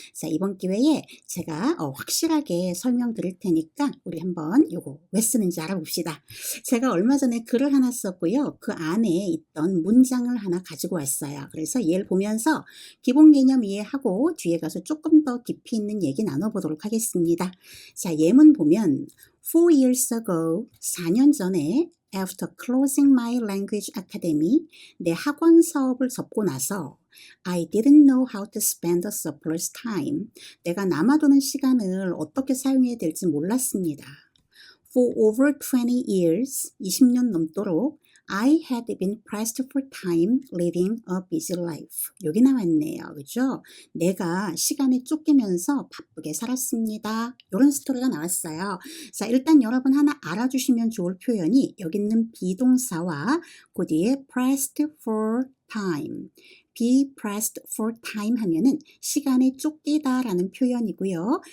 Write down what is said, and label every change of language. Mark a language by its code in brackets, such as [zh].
[ko] 자, 이번 기회에 제가 확실하게 설명드릴 테니까 우리 한번 요거 왜 쓰는지 알아봅시다. 제가 얼마 전에 글을 하나 썼고요. 그 안에 있던 문장을 하나 가지고 왔어요. 그래서 얘를 보면서 기본 개념 이해하고 뒤에 가서 조금 더 깊이 있는 얘기 나눠보도록 하겠습니다. [en] 자, 예문 보면 4 years ago, [ko] 4년 전에 [en] after closing my language academy, [ko] 내 학원 사업을 접고 나서 [en] I didn't know how to spend the surplus time. [ko] 내가 남아도는 시간을 어떻게 사용해야 될지 몰랐습니다. [en] For over 20 years, [ko] 20년 넘도록 [en] I had been pressed for time living a busy life. [ko] 여기 나왔네요. 그죠? 내가 시간에 쫓기면서 바쁘게 살았습니다. 이런 스토리가 나왔어요. 자, 일단 여러분 하나 알아주시면 좋을 표현이 여기 있는 비동사와 그 뒤에 pressed for time. [en] be pressed for time [ko] 하면은 시간에 쫓기다 라는 표현이고요.